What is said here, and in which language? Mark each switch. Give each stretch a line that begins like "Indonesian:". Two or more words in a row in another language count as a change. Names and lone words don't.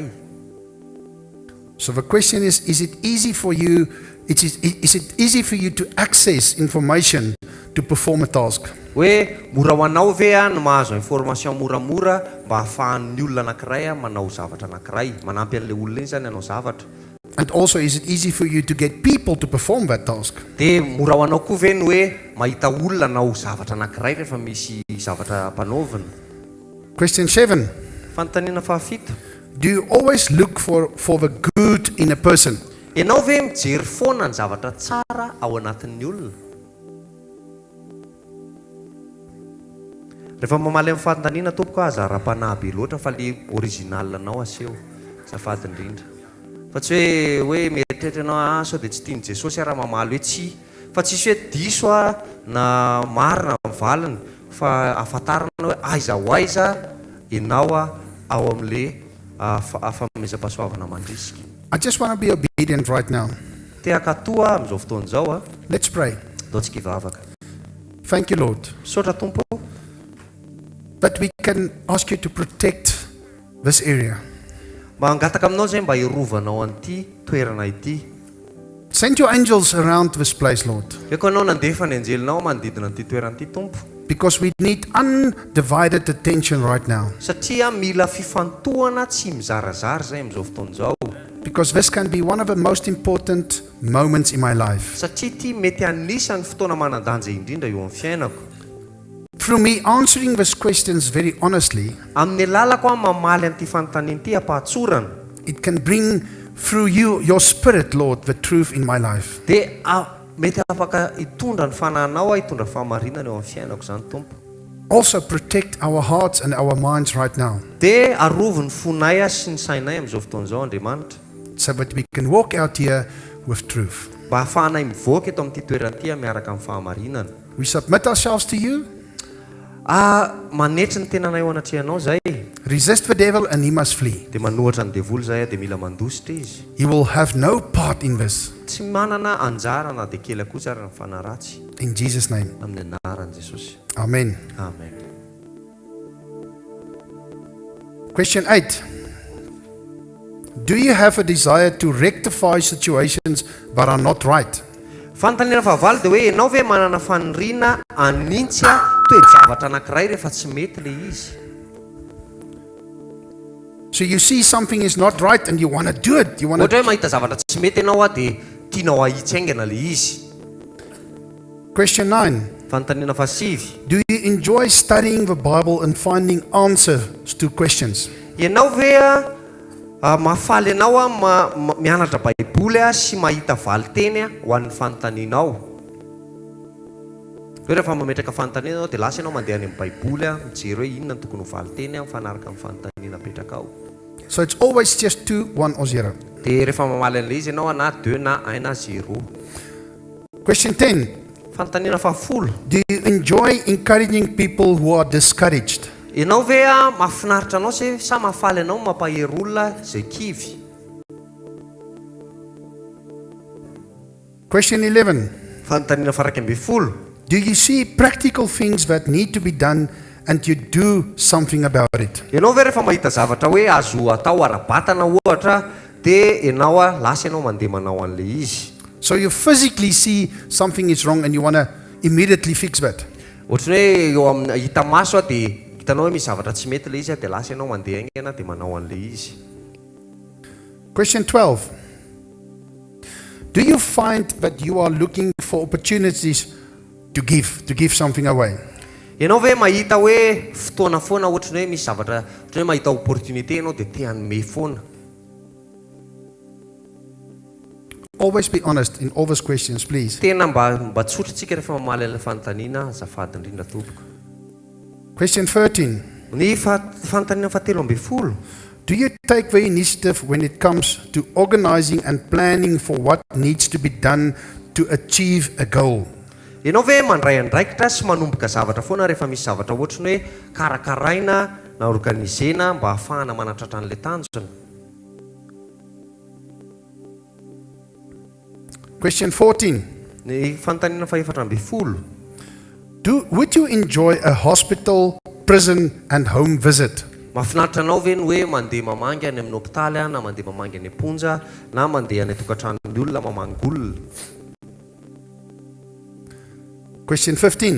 English: So the question is it easy for you? Is it easy for you to access information to perform a task?
Malagasy: Hoe mora ho anao ve ny mahazo information moramora mba ahafahan'ny olona anankiray manao zavatra anankiray, manampy an'ilay olona iny zany hanao zavatra?
English: And also, is it easy for you to get people to perform that task?
Malagasy: Dia mora ho anao koa ve ny hoe mahita olona nao zavatra anankiray rehefa misy zavatra mpanaovina?
English: Question 7.
Malagasy: Fanontaniana fahafito.
English: Do you always look for the good in a person?
Malagasy: Ianao ve mijery foana ny zavatra tsara ao anatin'ny olona? Rehefa mamaly amin'ny fanontaniana tompoko aza ra-panahy be loatra fa le original anao aseho. Azafady indrindra. Fa tsy hoe mieritreritra ianao sao dia tsy tiany Jesosy raha mamaly hoe tsy. Fa tsisy hoe diso na marina amin'ny valiny fa ahafantarana hoe aiza ho aiza ianao ao amin'ilay fanomezam-pahasoavana mandrisika.
English: I just want to be obedient right now.
Malagasy: Tehaka toa amin'izao fotoana izao.
English: Let's pray.
Malagasy: Ataontsika hivavaka.
English: Thank you, Lord,
Malagasy: Misaotra Tompo
English: that we can ask you to protect this area.
Malagasy: mba hangataka aminao zay mba hirovanao an'ity toerana ity.
English: Send your angels around this place, Lord,
Malagasy: Eko anao nandefa ny anjelinao manodidina an'ity toerana ity Tompo,
English: because we need undivided attention right now.
Malagasy: satria mila fifantohana tsy mizarazara zay amin'izao fotoana izao.
English: Because this can be one of the most important moments in my life.
Malagasy: Satria ity mety anisan'ny fotoana manan-danja indrindra eo amin'ny fiainako.
English: Through me answering these questions very honestly,
Malagasy: Amin'ny lalako mamaly an'ity fanontaniana ity ampahatsorana,
English: it can bring through you, your spirit, Lord, the truth in my life.
Malagasy: dia mety afaka hitondra ny fanahinao hitondra fahamarinana eo amin'ny fiainako zany Tompo.
English: Also protect our hearts and our minds right now,
Malagasy: Dia arovo ny fonay sy ny sainay amin'izao fotoana izao Andriamanitra,
English: so that we can walk out here with truth.
Malagasy: mba ahafahanay mivoaka eto amin'ity toerana ity miaraka amin'ny fahamarinana.
English: We submit ourselves to you,
Malagasy: Manetry ny tenanay eo anatrehanao zay,
English: resist the devil, and he must flee.
Malagasy: dia manohatra ny devoly zay dia mila mandositra izy.
English: He will have no part in this.
Malagasy: Tsy manana anjara na dia kely akory ary ny fanaratsy.
English: In Jesus' name,
Malagasy: Amin'ny anaran'i Jesosy.
English: amen.
Malagasy: Amen.
English: Question 8. Do you have a desire to rectify situations that are not right?
Malagasy: Fanontaniana fahavalo dia hoe ianao ve manana faniriana anintsy toe-javatra anankiray rehefa tsy mety le izy?
English: So you see something is not right and you want to do it. You want
Malagasy: Ohatra
English: to.
Malagasy: hoe mahita zavatra tsy mety ianao dia tianao ahitsangana le izy.
English: Question 9.
Malagasy: Fanontaniana fahasivy.
English: Do you enjoy studying the Bible and finding answers to questions?
Malagasy: Ianao ve mahafaly ianao mianatra baiboly sy mahita valiteny ho an'ny fanontanianao? Hoe rehefa mametraka fanontaniana dia lasa ianao mandeha any amin'ny baiboly mijery hoe inona ny tokony ho valiteny mifanaraka amin'ny fanontaniana apetraka ao.
English: So it's always just 2, 1 or 0.
Malagasy: Dia rehefa mamaly an'ilay izy ianao na 2 na 1 na 0.
English: Question 10.
Malagasy: Fanontaniana fahafolo.
English: Do you enjoy encouraging people who are discouraged?
Malagasy: Ianao ve mahafinaritra anao sa mahafaly anao mampahery olona zay kivy?
English: Question 11.
Malagasy: Fanontaniana faraika ambin'ny folo.
English: Do you see practical things that need to be done and you do something about it?
Malagasy: Ianao ve rehefa mahita zavatra hoe azo atao ara-batana ohatra dia ianao lasa ianao mandeha manao an'le izy.
English: So you physically see something is wrong and you want to immediately fix that.
Malagasy: Ohatrany hoe eo amin'ny hita maso dia hitanao hoe misy zavatra tsy mety le izy dia lasa ianao mandeha aingana dia manao an'le izy.
English: Question 12. Do you find that you are looking for opportunities to give something away?
Malagasy: Ianao ve mahita hoe fotoana foana ohatrany hoe misy zavatra ohatrany hoe mahita opportunité ianao dia te hanome foana.
English: Always be honest in all those questions, please.
Malagasy: Tena mba tsotra tsika rehefa mamaly ilay fanontaniana azafady indrindra tompoko.
English: Question 13.
Malagasy: Ny fanontaniana fahatelo ambin'ny folo.
English: Do you take the initiative when it comes to organizing and planning for what needs to be done to achieve a goal?
Malagasy: Ianao ve mandray andraikitra sy manomboka zavatra foana rehefa misy zavatra ohatrany hoe karakaraina na organisena mba ahafahana manatratra an'ilay tanjona?
English: Question 14.
Malagasy: Ny fanontaniana fahaefatra ambin'ny folo.
English: Would you enjoy a hospital, prison and home visit?
Malagasy: Mahafinaritra anao ve ny hoe mandeha mamangy any amin'ny hopitaly na mandeha mamangy any amponja na mandeha any tokantranon'ny olona mamangolona?
English: Question 15.